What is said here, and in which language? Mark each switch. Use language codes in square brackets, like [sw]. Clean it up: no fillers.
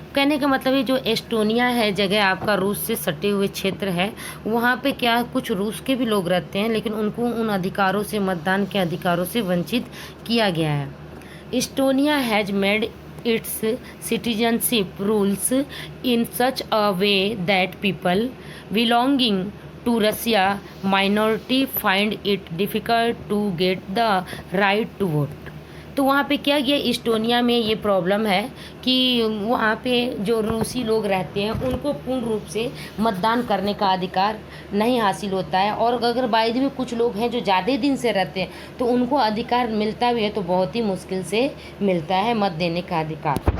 [hi] कहने का मतलब ये जो एस्टोनिया है जगह आपका रूस से सटे हुए क्षेत्र है, वहाँ पे क्या कुछ रूस के भी लोग रहते हैं लेकिन उनको उन अधिकारों से, मतदान के अधिकारों से वंचित किया गया है। [en] Estonia has made its citizenship rules in such a way that people belonging to Russia minority find it difficult to get the right to vote। [hi] तो वहाँ पे क्या किया, इस्टोनिया में ये प्रॉब्लम है कि वहाँ पे जो रूसी लोग रहते हैं उनको पूर्ण रूप से मतदान करने का अधिकार नहीं हासिल होता है। और अगर बायद में कुछ लोग हैं जो ज़्यादा दिन से रहते हैं तो उनको अधिकार मिलता भी है तो बहुत ही मुश्किल से मिलता है मत देने का अधिकार।